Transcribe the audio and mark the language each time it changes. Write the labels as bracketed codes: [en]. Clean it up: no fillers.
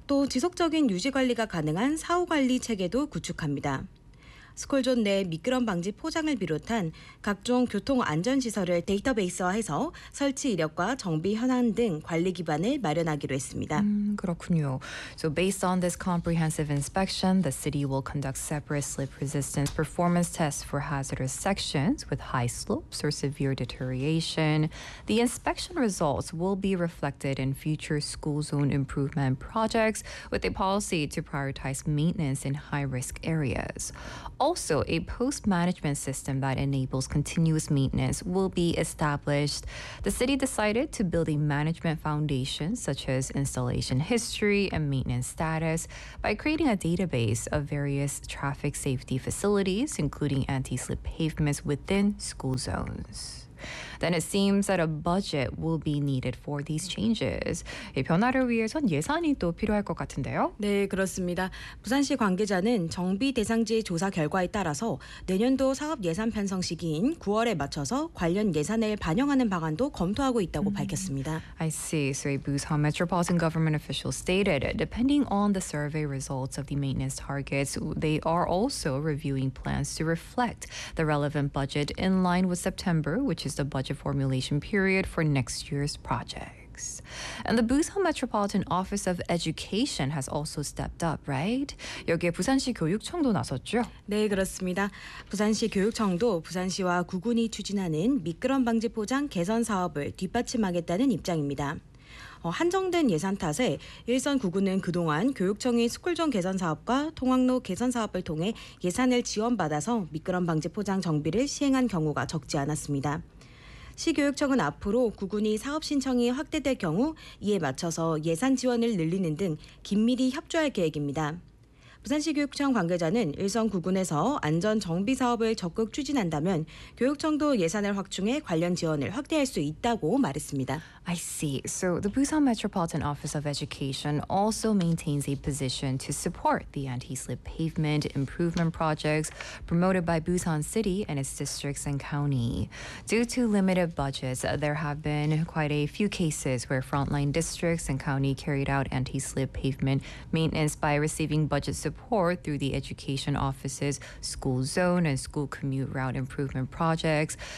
[ko] 또 지속적인 유지관리가 가능한 사후관리 체계도 구축합니다. 스쿨존 내 미끄럼 방지 포장을 비롯한 각종 교통 안전시설을 데이터베이스화해서 설치 이력과 정비 현황 등 관리 기반을 마련하기로 했습니다. 그렇군요. [en] So based on this comprehensive inspection, the city will conduct separate slip resistance performance tests for hazardous sections with high slopes or severe deterioration. The inspection results will be reflected in future school zone improvement projects with a policy to prioritize maintenance in high-risk areas. Also, a post-management system that enables continuous maintenance will be established. The city decided to build a management foundation, such as installation history and maintenance status, by creating a database of various traffic safety facilities, including anti-slip pavements within school zones. Then it seems that a budget will be needed for these changes. [ko] 이 변화를 위해선 예산이 또 필요할 것 같은데요. 네, 그렇습니다. 부산시 관계자는 정비 대상지 조사 결과에 따라서 내년도 사업 예산 편성 시기인 9월에 맞춰서 관련 예산을 반영하는 방안도 검토하고 있다고 밝혔습니다. [en] I see. So a Busan Metropolitan Government official stated, depending on the survey results of the maintenance targets, they are also reviewing plans to reflect the relevant budget in line with September, which is the budget formulation period for next year's project. And the Busan Metropolitan Office of Education has also stepped up, right? [ko] 여기에 부산시 교육청도 나섰죠? 네, 그렇습니다. 부산시 교육청도 부산시와 구군이 추진하는 미끄럼 방지 포장 개선 사업을 뒷받침하겠다는 입장입니다. 한정된 예산 탓에 일선 구군은 그동안 교육청이 스쿨존 개선 사업과 통학로 개선 사업을 통해 예산을 지원받아서 미끄럼 방지 포장 정비를 시행한 경우가 적지 않았습니다. 시교육청은 앞으로 구군이 사업 신청이 확대될 경우 이에 맞춰서 예산 지원을 늘리는 등 긴밀히 협조할 계획입니다. 부산시교육청 관계자는 일선 구군에서 안전 정비 사업을 적극 추진한다면 교육청도 예산을 확충해 관련 지원을 확대할 수 있다고 말했습니다. [en] I see. So the Busan Metropolitan Office of Education also maintains a position to support the anti-slip pavement improvement projects promoted by Busan City and its districts and county. Due to limited budgets, there have been quite a few cases where frontline districts and county carried out anti-slip pavement maintenance by receiving budget support through the education office's school zone and school commute route improvement projects.